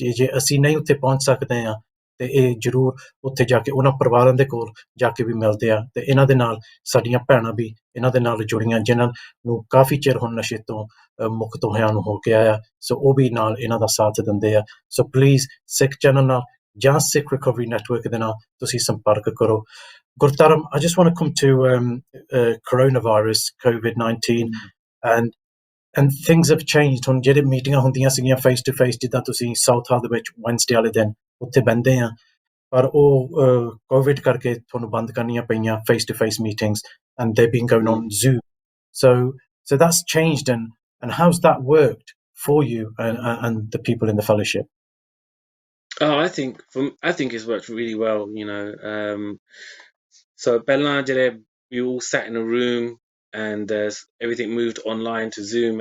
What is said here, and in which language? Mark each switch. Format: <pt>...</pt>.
<pa>ਜੇ ਅਸੀਂ ਨਹੀਂ ਉੱਥੇ ਪਹੁੰਚ ਸਕਦੇ ਆ, ਤੇ ਇਹ ਜ਼ਰੂਰ ਉੱਥੇ ਜਾ ਕੇ ਉਹਨਾਂ ਪਰਿਵਾਰਾਂ ਦੇ ਕੋਲ ਜਾ ਕੇ ਵੀ ਮਿਲਦੇ ਆ, ਤੇ ਇਹਨਾਂ ਦੇ ਨਾਲ ਸਾਡੀਆਂ ਭੈਣਾਂ ਵੀ ਇਹਨਾਂ ਦੇ ਨਾਲ ਜੁੜੀਆਂ, ਜਿਨ੍ਹਾਂ ਨੂੰ ਕਾਫੀ ਚਿਰ ਹੁਣ ਨਸ਼ੇ ਤੋਂ ਮੁਕਤ ਹੋਇਆਂ ਨੂੰ ਹੋ ਗਿਆ ਆ। ਸੋ ਉਹ ਵੀ ਨਾਲ ਇਹਨਾਂ ਦਾ ਸਾਥ ਦਿੰਦੇ ਆ। ਸੋ ਪਲੀਜ਼ ਸਿੱਖ ਚੈਨਲ ਨਾਲ ਜਾਂ ਸਿੱਖ ਰਿਕਵਰੀ ਨੈਟਵਰਕ ਦੇ ਨਾਲ ਤੁਸੀਂ ਸੰਪਰਕ ਕਰੋ।</pa> <en>Gurdharam, I just want to come to coronavirus, COVID-19, and things have changed.</en> <pa>ਹੁਣ ਜਿਹੜੇ ਮੀਟਿੰਗਾਂ ਹੁੰਦੀਆਂ ਸੀਗੀਆਂ ਫੇਸ ਟੂ ਫੇਸ, ਜਿੱਦਾਂ ਤੁਸੀਂ ਸਾਊਥ ਹਾਲ ਦੇ ਵਿੱਚ ਵੈਨਸਡੇ ਵਾਲੇ ਦਿਨ ਉੱਥੇ ਬਹਿੰਦੇ ਆ, ਪਰ ਉਹ ਕੋਵਿਡ ਕਰਕੇ ਤੁਹਾਨੂੰ ਬੰਦ ਕਰਨੀਆਂ ਪਈਆਂ face to face meetings,</pa> <en>and they've been going on Zoom. So that's changed, and how's that worked for you and the people in the fellowship? Oh, I think it's worked really well. So Bella, we all sat in a room, and everything moved online to Zoom.</en>